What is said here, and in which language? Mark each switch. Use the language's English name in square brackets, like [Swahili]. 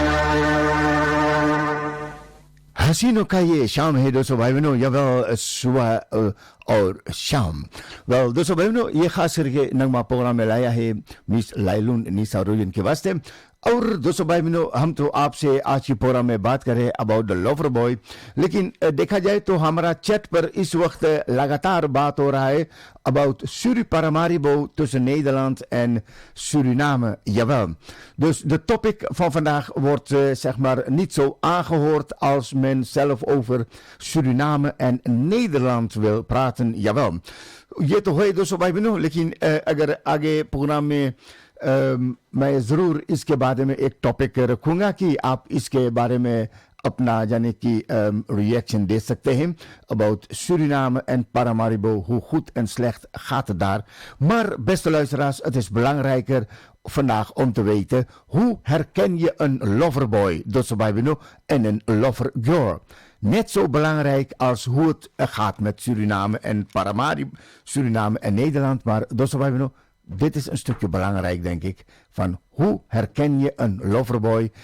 [Hindi] हसीनों का ये शाम है दोस्तों भाई बहनों या वह सुबह और शाम वेल दोस्तों भाई बहनों ये खास करके नगमा प्रोग्राम में लाया है मिस लाइलून निसा रोलिन के वास्ते और दोस्तों भाई बहनों हम तो आपसे आज की प्रोग्राम में बात करें [English] about the lover boy [Hindi] लेकिन देखा जाए तो हमारा चैट पर इस वक्त लगातार बात हो रहा है [Dutch] about Paramaribo tussen Nederland en Suriname. Jawel. Dus de topic van vandaag wordt zeg maar niet zo aangehoord als men zelf over Suriname en Nederland wil praten. Jawel. [Hindi] ये तो है दोस्तों भाई बहनों लेकिन अगर आगे प्रोग्राम में मैं ज़रूर इसके बारे में एक टॉपिक रखूंगा कि आप इसके बारे में अपना जाने की [Dutch] reaction deel [Hindi] सकते हैं [Dutch] about Suriname en Paramaribo, hoe goed en slecht gaat het daar. Maar beste luisteraars, het is belangrijker vandaag om te weten hoe herken je een loverboy, dus bij en een lovergirl. Net zo belangrijk als hoe het gaat met Suriname en Paramaribo, Suriname en Nederland, maar dus bij dit is een stukje belangrijk, denk ik, van hoe herken je een loverboy?